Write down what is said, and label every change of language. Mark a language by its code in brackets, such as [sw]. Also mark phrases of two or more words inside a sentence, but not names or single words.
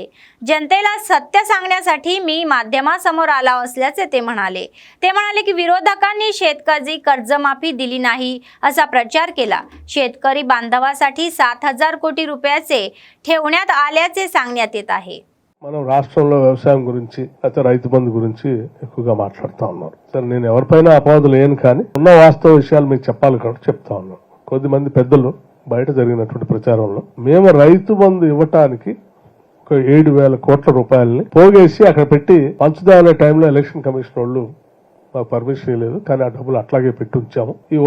[mr] जनतेला सत्य सांगण्यासाठी मी माध्यमासमोर आला असल्याचे ते म्हणाले। ते म्हणाले की विरोधकांनी शेतकरी कर्जमाफी दिली नाही असा प्रचार केला। शेतकरी बांधवासाठी 7,000 कोटी रुपयाचे ठेवण्यात आल्याचे सांगण्यात येत आहे। [te] మనం రాష్ట్రంలో వ్యవసాయం గురించి అయితే రైతు బంధు గురించి ఎక్కువగా మాట్లాడుతూ ఉన్నారు। సరే, నేను ఎవరిపైన అపవాదులు లేను, కానీ ఉన్న వాస్తవ విషయాలు మీకు చెప్పాలి కాబట్టి చెప్తా ఉన్నాను। కొద్దిమంది పెద్దలు బయట జరిగినటువంటి ప్రచారంలో మేము రైతు బంధు ఇవ్వటానికి ఒక 7,000 కోట్ల రూపాయలని పోగేసి అక్కడ పెట్టి పంచుదానే టైంలో ఎలక్షన్ కమిషన్ వాళ్ళు మాకు పర్మిషన్ ఇవ్వలేదు, కానీ ఆ డబ్బులు అట్లాగే పెట్టి ఉంచాము।